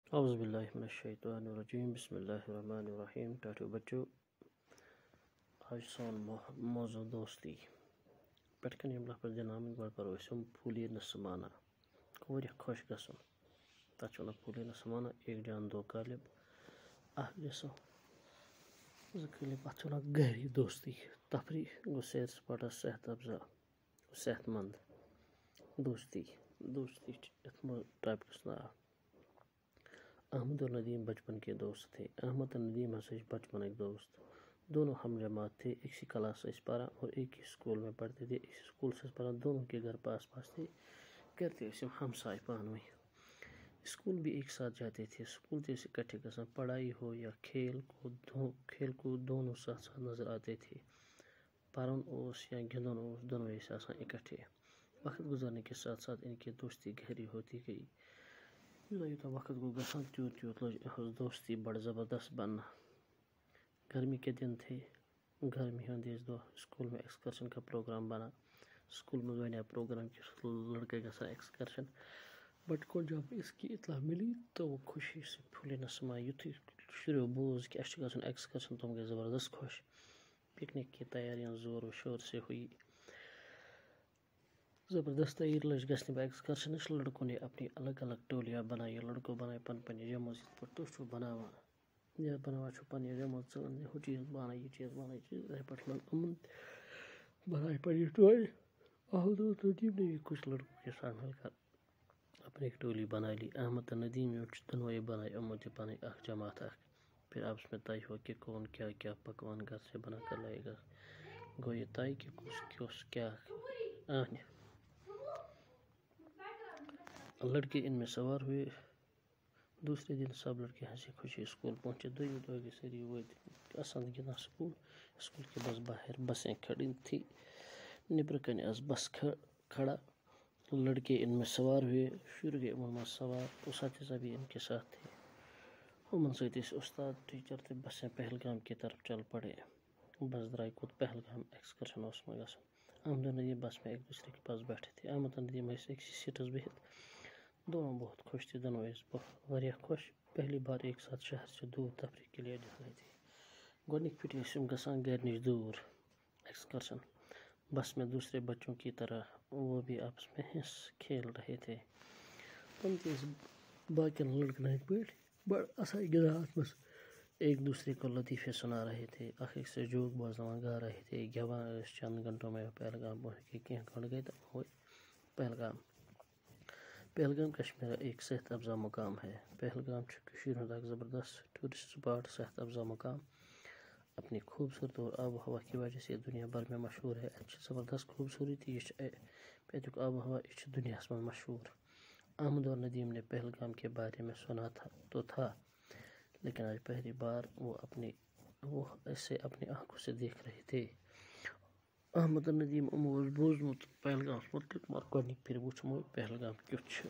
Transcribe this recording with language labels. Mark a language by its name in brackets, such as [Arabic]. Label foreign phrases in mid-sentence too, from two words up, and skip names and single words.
[Arabic] اعوذ باللہ من الشیطان الرجیم بسم اللہ الرحمن الرحیم. [Kashmiri] ٹاٹو بچو آج سون موضوع دوستی پٮ۪ٹھ کَنۍ ییٚمہِ لفظ دِنہٕ آمٕتۍ گۄڈٕ کَرو أسۍ [Urdu] پھوٗلے نہ سمانا [Kashmiri] واریاہ خۄش گژھُن تَتھ چھِ وَنان [Urdu] پھوٗلے نہ سمانا. ایک جان دو قالب [Kashmiri] اکھ جسم زٕ قٲلب. اَتھ چھِ وَنان گہری دوستی. [Urdu] تفریح گوٚو سیر سپاٹا صحت افزا صحت مند. [Kashmiri] دوستی چھِ یَتھ منٛز ٹاپکَس ناو [Urdu] احمد اور ندیم بچپن کے دوست تھے. [Kashmiri] احمد اور ندیم ہسا بچپن دوست. [Urdu] دونوں ہم جماعت تھے. ایک سی کلاس سے پڑھا اور ایک ہی اسکول میں پڑھتے تھے. ایک اسکول سے پڑھا. دونوں کے گھر پاس پاس تھے. [Kashmiri] کرتے اسے ہمسائے پانویں. [Urdu] اسکول بھی ایک ساتھ جاتے تھے. [Kashmiri] اسکول تھے اکٹھے گژھان. [Urdu] پڑھائی ہو یا کھیل کود دونوں ساتھ ساتھ نظر آتے تھے. [Kashmiri] پرن اوس یا گندن اوس دونوں ٲسۍ آسان اکٹھے. [Urdu] وقت گزرنے کے ساتھ ساتھ ان کی دوستی گہری ہوتی گئی. [Kashmiri] یوتاہ وقت گو گژھان تیوت لوج یہٕنٛز دوستی بڑٕ زبردست بننا. [Urdu] گرمی کے دن تھے. [Kashmiri] گرمی ہٕنٛدِس دۄہ [Urdu] اسکول میں ایکسکرشن کا پروگرام بنا. [Kashmiri] اسکول میں بنایا پروگرام کہ لڑکے گژھان ایکسکرشن. [Urdu] بٹ کو جب اس کی اطلاع ملی تو وہ خوشی سے پھولے نہ سماے. [Kashmiri] یُتھُے شُریو بوز کہ اَسہِ چھُ گژھُن ایکسکرشن تِم گٔے زبردست خوش. [Urdu] پکنک کی تیاریاں زور و شور سے ہوئی. [Kashmiri] زبردست تیاری لج گژھنہِ ایکسکرشنٕچ. [Urdu] لڑکوں نے اپنی الگ الگ ٹولیاں بنائی. [Kashmiri] لڑکوں بنائے پنٕنۍ جمٲژ. یِتھ پٲٹھۍ تُہۍ چھِو بناوان یا بناوان چھِو پنٕنہِ جمٲژ ژٕ ہُہ چیٖز بناو یہِ چیٖز بناو یِتھَے پٲٹھۍ یِمن بنائی پنٕنہِ ٹولہِ. [Urdu] احمد اور ندیم نے بھی کچھ لڑکوں کے ساتھ مل کر اپنی ایک ٹولی بنا لی. [Kashmiri] احمد اور ندیم دونوں بنائے یِمو تہِ پنٕنۍ اکھ جماعت اکھ. [Urdu] پھر آپس میں طے ہوا کہ کون کیا کیا پکوان گھر سے بنا کر لائے گا. [Kashmiri] گو یہ طے کہ کس کیا آنہِ. [Urdu] لڑکے ان میں سوار ہوئے. دوسرے دن سب لڑکے ہنسی خوشی اسکول پہنچے. [Kashmiri] دویمہِ دۄہ گٔے سٲری وٲتۍ اَسان گِنٛدان اسکول. [Urdu] اسکول کے بس باہر بسیں کھڑی تھی. [Kashmiri] نیبرٕ کنہِ آس بس کھڑا. [Urdu] لڑکے ان میں سوار ہوئے. [Kashmiri] شُرۍ گٔے یِمن منٛز سوار. [Urdu] اساتذہ بھی ان کے ساتھ تھے. [Kashmiri] یِمن سۭتۍ ٲسۍ استاد ٹیٖچر تہٕ [Urdu] بسیں پہلگام کی طرف چل پڑے. [Kashmiri] بس درائے کوٚت پہلگام. ایکسکرشن اوس وۄنۍ گژھُن. [Urdu] احمد اور ندیم بس میں ایک دوسرے کے پاس بیٹھے تھے. [Kashmiri] احمد اور ندیم ٲسۍ أکسٕے سیٹس بِہِتھ. [Urdu] دونوں بہت خوش تھے. [Kashmiri] دونوں ٲسۍ واریاہ خوش. [Urdu] پہلی بار ایک ساتھ شہر سے دور تفریح کے لیے نکلے تھے. [Kashmiri] گۄڈنِکۍ پھِرِ ٲسۍ یِم گژھان گھر نِش دوٗر ایکسکرشن. [Urdu] بس میں دوسرے بچوں کی طرح وہ بھی آپس میں ہنس کھیل رہے تھے. [Kashmiri] تم تہِ ٲسۍ باقین لڑکن ہٕنٛدۍ پٲٹھۍ بڑٕ اصل گِنٛدان اَتھ منٛز. [Urdu] ایک دوسرے کو لطیفے سنا رہے تھے. [Kashmiri] اکھ أکۍ سے جوک بوزناوان [Urdu] گا رہے تھے. [Kashmiri] گٮ۪وان ٲسۍ. [Urdu] چند گھنٹوں میں پہلگام پہنچ گئے. [Kashmiri] کینٛہہ گھنٹہٕ گئے تب ہوئے پہلگام. [Urdu] پہلگام کشمیر ایک صحت افزا مقام ہے. [Kashmiri] پہلگام کشمیر ہُنٛد اکھ زبردست [English] tourist spot [Urdu] صحت افزا مقام. اپنی خوبصورت اور آب و ہوا کی وجہ سے دنیا بھر میں مشہور ہے. [Kashmiri] اَتہِ چھِ زبردست خوبصورتی. اَتیُک آب و ہوا یہِ چھُ دُنیاہس منٛز مشہور. [Urdu] احمد اور ندیم نے پہلگام کے بارے میں سنا تھا لیکن آج پہلی بار وہ اسے اپنی آنکھوں سے دیکھ رہے تھے. [Kashmiri] احمد اور ندیم یِمو اوس بوٗزمُت پہلگامس مُتعلق مگر گۄڈنِکۍ پھِرِ وٕچھمُت پہلگام کیُتھ چھُ.